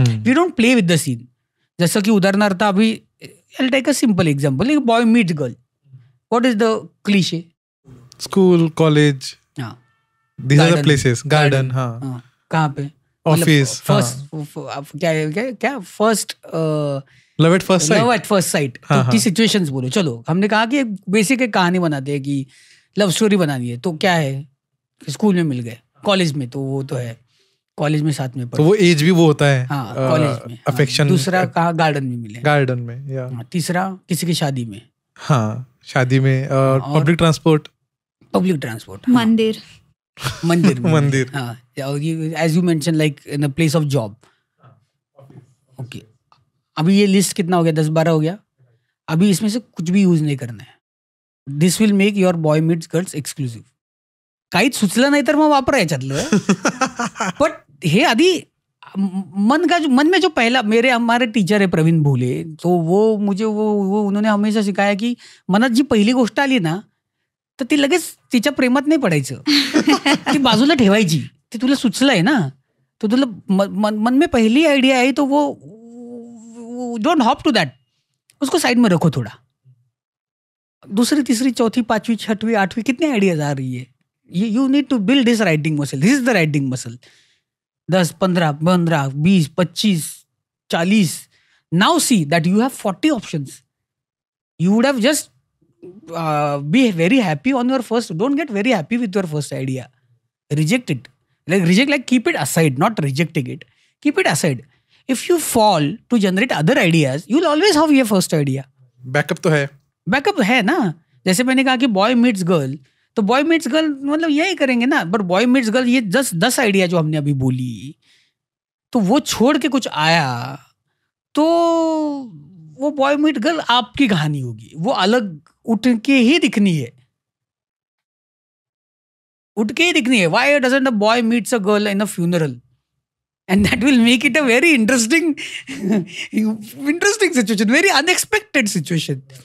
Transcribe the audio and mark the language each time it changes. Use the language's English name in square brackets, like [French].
[English] We don't play with the scene. [Hindi] जैसा कि उदाहरणार्थ अभी [English] I'll take a simple example. Like boy meets girl. What is the cliche? School, college. हाँ. These are the places. Garden. हाँ. [Hindi] कहाँ पे? [English] Office. First क्या first love at first sight. [Hindi] Love at first sight की situations बोलो. चलो हमने कहा कि एक बेसिक एक कहानी बनाते हैं कि लव स्टोरी बनानी है, तो क्या है, स्कूल में मिल गए, कॉलेज में तो वो तो है, कॉलेज में साथ में पढ़े, तो वो एज भी वो होता है. हाँ कॉलेज में अफेक्शन. दूसरा कहा गार्डन में मिले, गार्डन में. या तीसरा किसी की शादी में. हाँ शादी में. और पब्लिक ट्रांसपोर्ट. मंदिर. मंदिर. हाँ [English] As you mention like in a place of job. [Hindi] Okay, अभी ये लिस्ट कितना हो गया, 10-12 हो गया. अभी इसमें से कुछ भी यूज नहीं करना है. [English] This will make your boy meets girls exclusive. [Marathi] काहीच सुचलं नाही तर मग वापरा याच्यातलं. [Hindi] बट हे आधी मन में जो पहला, हमारे टीचर है प्रवीण भोले, तो वो मुझे वो उन्होंने हमेशा सिखाया [Marathi] की मनात जी पहिली गोष्ट आली ना तर ती लगेच तिच्या प्रेमात नाही पडायचं. ती बाजूला ठेवायची. ते तुला सुचलंय ना, [Hindi] तो तुला मन में पहली आइडिया है, तो वो [English] don't hop to that, [Hindi] उसको साइड में रखो थोड़ा. दूसरी तीसरी चौथी पांचवी छठवीं आठवीं कितनी आइडियाज आ रही है. [English] You need to build this writing muscle. This is the writing muscle. 10, 15, 20, 25, 40. Now see that you have 40 options. You would have just be very happy on your first. Don't get very happy with your first idea. Reject it. Like keep it aside, not rejecting it. Keep it aside. If you fall to generate other ideas, you'll always have your first idea. [Hindi] Backup तो है. Backup है ना. जैसे मैंने कहा कि boy meets girl, तो boy meets girl मतलब यही करेंगे ना. पर boy meets girl ये 10 आइडिया जो हमने अभी बोली, तो वो छोड़ के कुछ आया, तो वो boy meet girl आपकी कहानी होगी. वो अलग उठ के ही दिखनी है. उठ के ही दिखनी है. [English] Why doesn't a boy meets a girl in a funeral? And that will make it a very interesting situation, very unexpected situation.